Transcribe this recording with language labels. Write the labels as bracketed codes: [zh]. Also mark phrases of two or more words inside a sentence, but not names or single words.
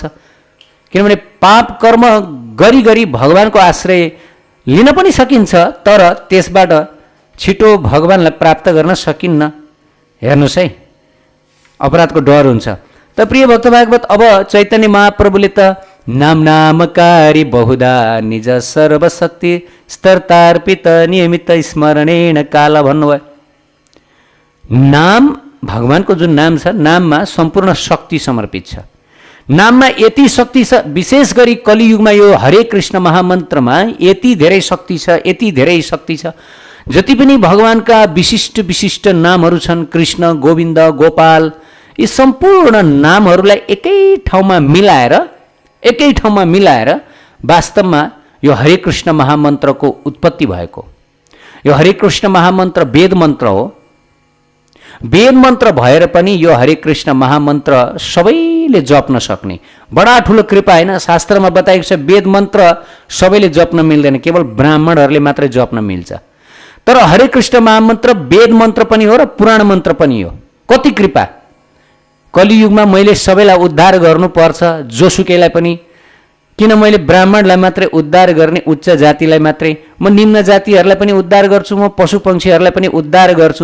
[ne] किनभने पाप कर्म गरी गरी भगवानको आश्रय लिन पनि सकिन्छ, तर त्यसबाट छिटो भगवानलाई प्राप्त गर्न सकिन्न। हेर्नुहोस् है, अपराधको डर हुन्छ। त प्रिय भक्त भागवत, अब चैतन्य महाप्रभुले त [sa] नाम नामकारी बहुधा निज सर्वशक्ति स्तर्तार्पित नियमित स्मरणेन काल [ne] भन्नुभयो। नाम, भगवानको जुन नाम छ, नाममा सम्पूर्ण शक्ति समर्पित छ। नाममा यति शक्ति छ, विशेष गरी कलियुगमा यो हरे कृष्ण महामन्त्रमा यति धेरै शक्ति छ, यति धेरै शक्ति छ। जति पनि भगवानका विशिष्ट विशिष्ट नामहरू छन्, कृष्ण, गोविन्द, गोपाल, यी सम्पूर्ण नामहरूलाई एकै ठाउँमा मिलाएर वास्तवमा यो हरे कृष्ण महामन्त्रको उत्पत्ति भएको। यो हरे कृष्ण महामन्त्र वेद मन्त्र हो। वेद मन्त्र भएर पनि यो हरे कृष्ण महामन्त्र सबैले जप्न सक्ने बडा ठुलो कृपा होइन। शास्त्रमा बताएको छ वेद मन्त्र सबैले जप्न मिल्दैन, केवल ब्राह्मणहरूले मात्रै जप्न मिल्छ। तर हरे कृष्ण महामन्त्र वेद मन्त्र पनि हो र पुराण मन्त्र पनि हो। कति कृपा! कलियुगमा मैले सबैलाई उद्धार गर्नुपर्छ, जोसुकैलाई पनि। किन मैले ब्राह्मणलाई मात्रै उद्धार गर्ने, उच्च जातिलाई मात्रै? म निम्न जातिहरूलाई पनि उद्धार गर्छु, म पशु पक्षीहरूलाई पनि उद्धार गर्छु।